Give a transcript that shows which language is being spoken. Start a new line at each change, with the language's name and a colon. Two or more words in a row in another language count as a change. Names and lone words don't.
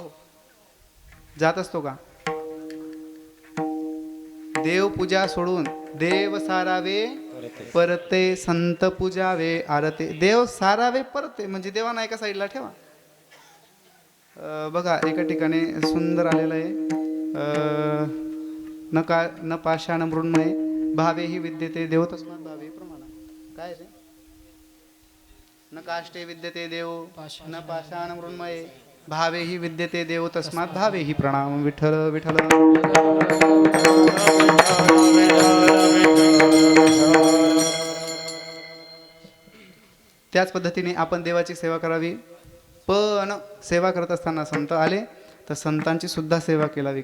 Marathi: हो, जात असतो का? देवपूजा सोडून देव सारावे परते, संत पूजावे आरते. देव सारावे परते म्हणजे देवाना एका साईडला ठेवा. बघा एका ठिकाणी सुंदर आलेलं आहे.
Sanskrit: न पाषाण मृण्मये भावे ही विद्यते देव तस्मात् भावे प्रमाण.
Marathi: काय रे?
Sanskrit: न काष्टे विद्यते देव न पाषाण मृण्मये भावे ही विद्यते देव तस्मात् भावे ही प्रणाम.
Marathi: विठ्ठल विठ्ठल. त्याच पद्धतीने आपण देवाची सेवा करावी. पण सेवा करत असताना संत आले तर संतांची सुद्धा सेवा केलावी.